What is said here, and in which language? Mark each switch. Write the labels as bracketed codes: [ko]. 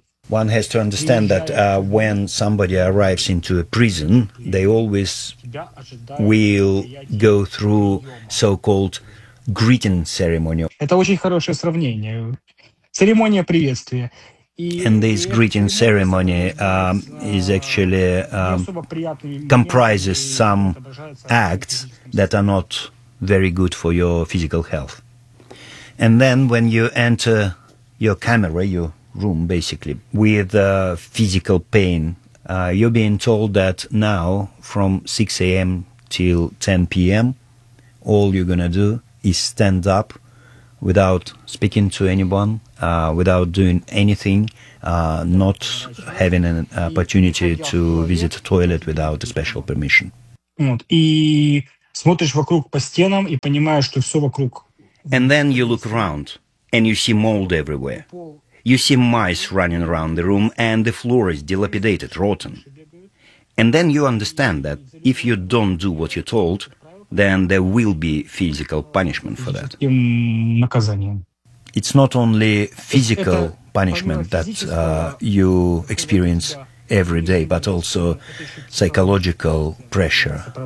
[en] One has to understand that when somebody arrives into a prison, they always will go through so-called greeting ceremony. [ru] Это очень хорошее сравнение. Церемония приветствия. [en] And this greeting ceremony is actually comprises some acts that are not very good for your physical health. And then when you enter your camera, your room, basically, with physical pain, you're being told that now from 6 a.m. till 10 p.m., all you're going to do is stand up without speaking to anyone, without doing anything, not having an opportunity to visit a toilet without a special permission. [ru] Вот. И смотришь вокруг по стенам и понимаешь, что все вокруг. [en] And then you look around and you see mold everywhere. You see mice running around the room and the floor is dilapidated, rotten. And then you understand that if you don't do what you're told, then there will be physical punishment for that. It's not only physical punishment that you experience every day, but also psychological pressure.